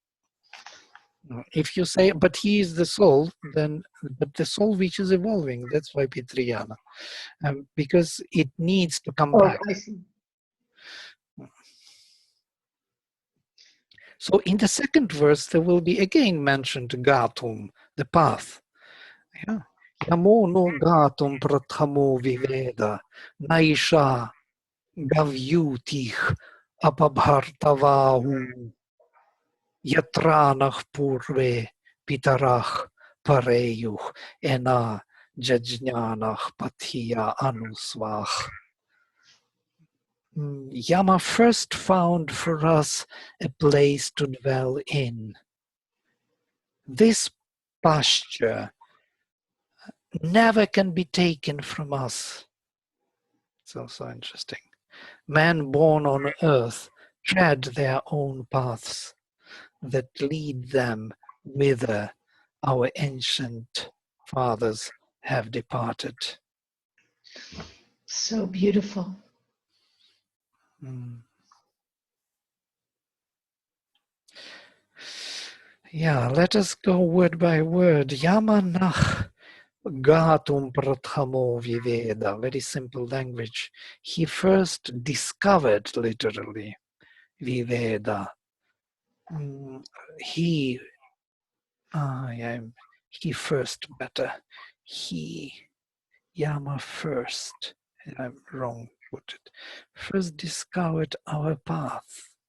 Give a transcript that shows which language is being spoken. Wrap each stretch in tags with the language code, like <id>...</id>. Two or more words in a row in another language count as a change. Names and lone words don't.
<en>If you say, but he is the soul, then, but the soul which is evolving, that's why Pitriyana. Because it needs to come back. I see. So in the second verse, there will be again mentioned Gatum, the path. Yeah.</en> <sa>यमो नो गातुं प्रथमो विवेद नैषा गव्यूतिर् अपभर्तवा उ यत्रा नः पूर्वे पितरः परेयुः एना जज्ञानाः पथ्या अनु स्वाः.</sa> <en>Yama first found for us a place to dwell in. This pasture never can be taken from us. It's also interesting. Men born on earth tread their own paths that lead them whither our ancient fathers have departed. So beautiful. Yeah, let us go word by word.</en> <sa>यमो नः गातुं प्रथमो विवेद,</sa> <en>very simple language. He first discovered, literally, viveda. He first, better. Yama first, I'm wrong, put it, first discovered our path.</en>